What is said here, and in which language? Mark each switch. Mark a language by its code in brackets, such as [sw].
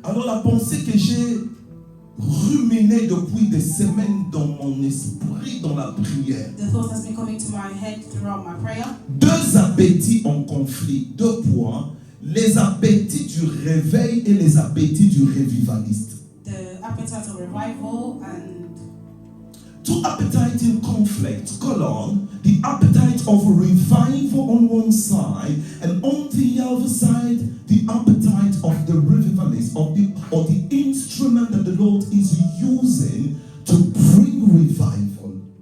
[fr] Alors la pensée que j'ai ruminée depuis des semaines dans mon esprit, dans la prière, [en] The thought that's been coming to my head throughout my prayer. [fr] 2 appétits en conflit, 2 points les appétits du réveil et les appétits du revivaliste. [en] The appetite of revival and Two appetites in conflict, the appetite of revival on one side, and on the other side, the appetite of the revivalist, or the instrument that the Lord is using to bring revival.